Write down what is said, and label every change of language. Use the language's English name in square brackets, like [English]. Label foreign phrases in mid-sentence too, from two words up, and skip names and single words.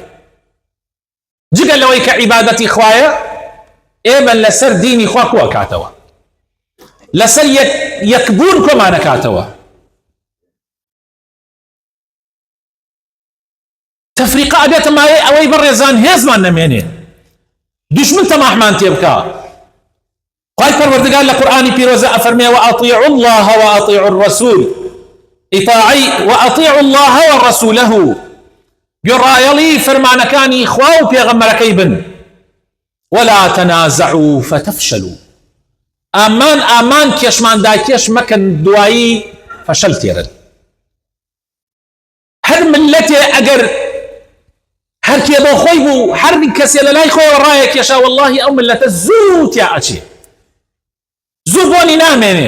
[Central Kurdish] جگە لەوەی کە عیبادەتی خوایە، ئێمە لەسەر دینی خوا کۆکاتەوە، لەسەر یەکبوون کۆمانەکاتەوە. تەفریقە ئەبێتە مایەی ئەوەی بەڕێزان هێزمان نەمێنێ، دوشمن تەماحمان تێ بکا. خوای پەروەردگار لە قورئانی پیرۆزە ئەفەرمێ [Arabic] وأطیعوا الله وأطیعوا الرسول، [Central Kurdish] ئیطاعی [Arabic] وأطیعوا الله ورسوله، [Central Kurdish] گوێڕایەڵی فەرمانەکانی خوا و پێغەمبەرەکەی بن. [Arabic] ولا تنازعوا فتفشلوا، [Central Kurdish] ئامان کێشماندا کێش مەکەن دوایی فەشەل تێرن. هەر ملەتێ ئەگەر هەر کێ بۆ خۆی بوو، هەر کەسێ لە لای خۆیەوە ڕایە کێشا، وەڵڵاهی ئەو ملەتە زوو تیا ئەچێ، زوو بۆنی نامێنێ.